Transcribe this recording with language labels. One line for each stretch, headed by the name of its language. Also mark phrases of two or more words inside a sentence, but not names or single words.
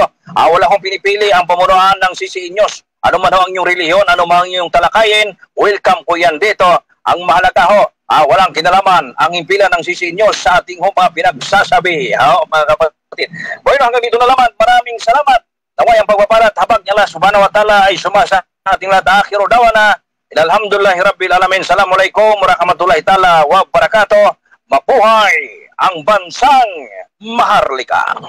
Filipino: Wala akong pinipili ang pamunuan ng CC News. Ano man ang inyong relihiyon, ano man ang inyong talakayin, welcome ko yan dito. Ang mahalaga walang kinalaman ang impila ng CC News sa ating mga pinagsasabi. Mga kapatid. Bueno, hanggang dito na naman. Maraming salamat. Naway ang pagpapalat habang niya
Arabic: الله سبحانه وتعالى
Filipino: ay sumasa ating lahat.
Arabic: آخر دعوانا. الحمد لله رب العالمين. السلام عليكم ورحمة الله تعالى وبركاته.
Filipino: Mabuhay ang bansang Maharlika.